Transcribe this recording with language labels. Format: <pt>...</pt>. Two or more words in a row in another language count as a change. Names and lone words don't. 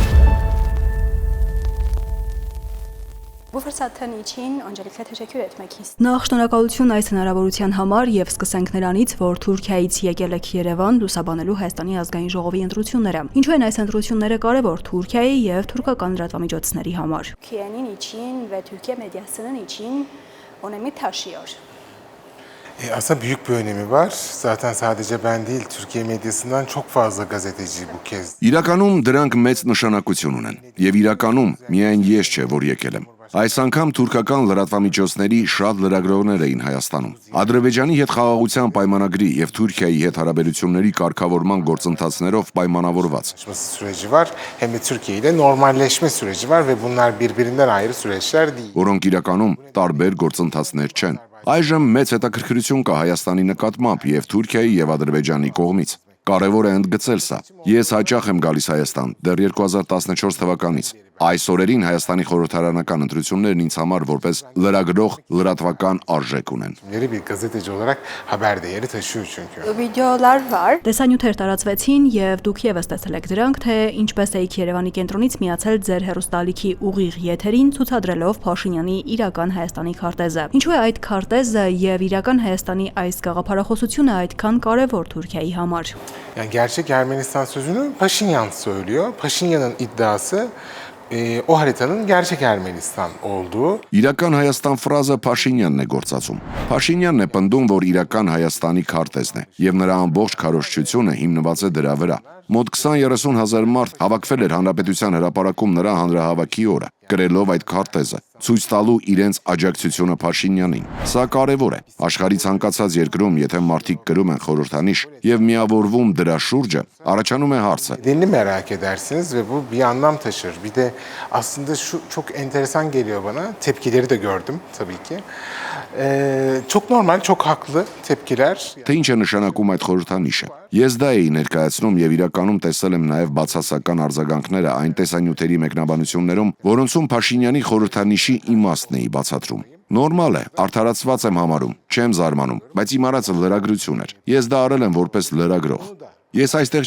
<hy>Նախ շնորհակալություն այս հնարավորության համար եւ սկսենք նրանից, որ Թուրքիայից եկել եք Երևան լուսաբանելու Հայաստանի ազգային ժողովի ընտրությունները։ Ինչու են այս ընտրությունները կարևոր Թուրքիայի եւ թուրքական լրատվամիջոցների համար։ Թուրքիային</hy> <tr>için ve Türkiye medyasının için önemi taşıyor. Aslında büyük bir önemi var. Zaten sadece ben değil, Türkiye medyasından çok fazla gazeteci bu kez.</tr> <hy>Իրականում դրանք մեծ նշանակություն ունեն, եւ իրականում միայն ես չէ, որ եկել եմ։ Այս անգամ թուրքական լրատվամիջոցների շատ լրագրողներ էին Հայաստանում։ Ադրբեջանի հետ խաղաղության պայմանագրի եւ Թուրքիայի հետ հարաբերությունների կարգավորման գործընթացներով պայմանավորված</hy> <tr>Süreci var, hem de Türkiye ile normalleşme süreci var ve bunlar birbirinden ayrı süreçler değil.</tr> <hy>Որոնք իրականում տարբեր գործընթացներ չեն։ Այժմ մեծ հետաքրքրություն կա Հայաստանի նկատմամբ եւ Թուրքիայի եւ Ադրբեջանի կողմից։ Կարևոր է ընդգծել սա։ Ես հաճախ եմ գալիս Հայաստան դեռ 2014 թվականից։ Այս օրերին Հայաստանի խորհրդարանական ընտրություններն ինձ համար որպես լրագրող լրատվական արժեք ունեն։</hy> <tr>Bir gazeteci olarak haber değeri taşıyor çünkü.</tr> <hy>Վիդեոներ վար։ Տեսանյութեր տարածվեցին եւ դուք եւս տեսել եք դրանք, թե ինչպես եք Երևանի կենտրոնից միացել ձեր հեռուստալիքի ուղիղ եթերին ցուցադրելով Փաշինյանի իրական Հայաստանի քարտեզը։ Ինչու է այդ քարտեզը եւ իրական Հայաստանի այս գաղափարախոսությունը այդքան կարեւոր Թուրքիայի համար։</hy> <tr>Yani gerçek Ermenistan sözünü Paşinyan söylüyor. Paşinyan'ın iddiası o haritanın gerçek Ermenistan olduğu.</tr> <hy>Իրական Հայաստան ֆրազը Փաշինյանն է գործածում։ Փաշինյանն է պնդում, որ իրական Հայաստանի քարտեզն է, եւ նրա ամբողջ քարոզչությունը հիմնված է դրա վրա։ Մոտ 20-30 հազար մարդ հավաքվել էր Հանրապետության հրապարակում նրա հանրահավաքի օրը, կրելով այդ քարտեզը, ցույց տալու իրենց աջակցությունը Փաշինյանին։ Սա կարևոր է։ Աշխարհի ցանկացած երկրում, եթե մարդիկ կրում են խորհրդանիշ եւ միավորվում դրա շուրջը, առաջանում է հարցը.</hy> <tr>Nedenini merak edersiniz ve bu bir anlam taşır. Bir de aslında şu çok enteresan geliyor bana. Tepkileri de gördüm tabii ki. Çok normal, çok haklı tepkiler.</tr> <hy>Թե ինչ է նշանակում այդ խորհրդանիշը։ Ես դա էի ներկայացնում եւ իրականում տեսել եմ նաեւ բացասական արձագանքները այն տեսանյութերի մեկնաբանություններում, որոնցում Փաշինյանի խորհրդանիշի իմաստն էի բացատրում։ Նորմալ է, արդարացված եմ համարում, չեմ զարմանում, բայց իմ արածը լրագրություն էր։ Ես դա արել եմ որպես լրագրող։ Ես այստեղ</hy>